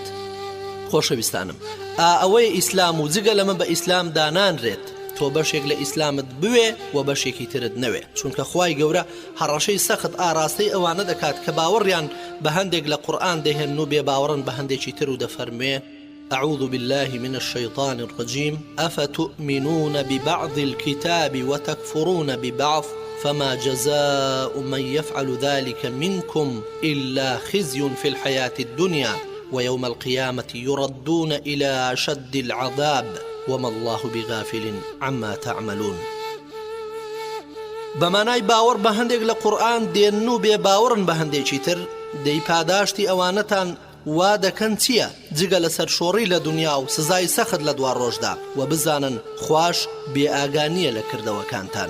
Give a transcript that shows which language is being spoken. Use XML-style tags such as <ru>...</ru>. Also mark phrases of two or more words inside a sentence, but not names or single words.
<ckb>خۆشەویستانم، ئەوەی ئیسلام و جگە لەمە بە ئیسلام دانانرێت تۆ بەشێک لە ئیسلامت بوێ و بەشێکی ترت نەوێ، چونکە خوای گەورە هەڕەشەی سەخت ئاراستەی ئەوانە دەکات کە باوەڕیان بە هەندێک لە قورئان دەهێن و بێ باوەڕن بە هەندێکی تر و دەفەرمێ</ckb> <ar>أعوذ بالله من الشيطان الرجيم أفتؤمنون ببعض الكتاب وتكفرون ببعض فما جزاء من يفعل ذلك منكم إلا خزي في الحياة الدنيا ويوم القيامة يردون إلى أشد العذاب وما الله بغافل عما تعملون.</ar> <ckb>بەمانای باوەڕ بە هەندێک لە قورئان دێن و بێ باوەڕن بە هەندێکی تر دەی پاداشتی ئەوانەتان وا دەکەن چییە جگە لە سەرشۆڕی لە دنیا و سزای سەخت لە دوا ڕۆژدا و بزانن خوش بێ ئاگانیە لە کردەوەکانتان.</ckb>